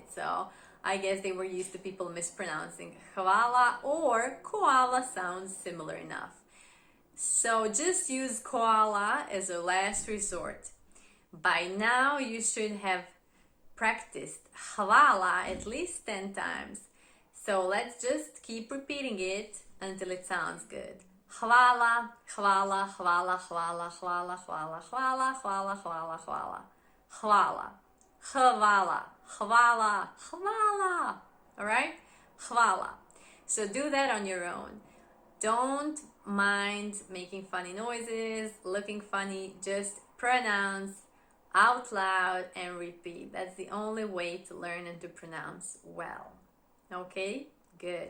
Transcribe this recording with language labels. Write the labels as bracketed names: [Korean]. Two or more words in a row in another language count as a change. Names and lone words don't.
[English] So I guess they were used to people mispronouncing hvala, or koala sounds similar enough. So just use koala as a last resort. By now you should have practiced hvala at least 10 times. So let's just keep repeating it until it sounds good. [Slovenian] Hvala, hvala, hvala, hvala, hvala, hvala, hvala, hvala, hvala, hvala, hvala, hvala, hvala, hvala. [English] Alright? Hvala. So do that on your own. Don't mind making funny noises, looking funny, just pronounce out loud and repeat. That's the only way to learn and to pronounce well. Okay? Good.